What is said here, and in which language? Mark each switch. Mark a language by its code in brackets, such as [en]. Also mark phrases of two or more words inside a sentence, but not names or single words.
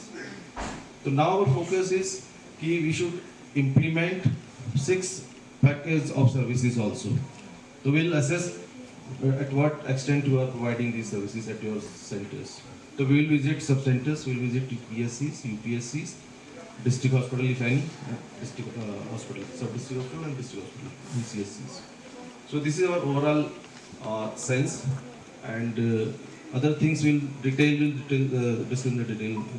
[en] So now our focus is we should implement 6 packages of services also. So we'll assess at what extent you are providing these services at your centers. So we will visit sub-centers, we will visit PSCs, UPSCs, district hospital if any, district hospital, sub-district hospital and district hospital, DCSCs. So this is our overall sense, and other things we'll discuss in the detail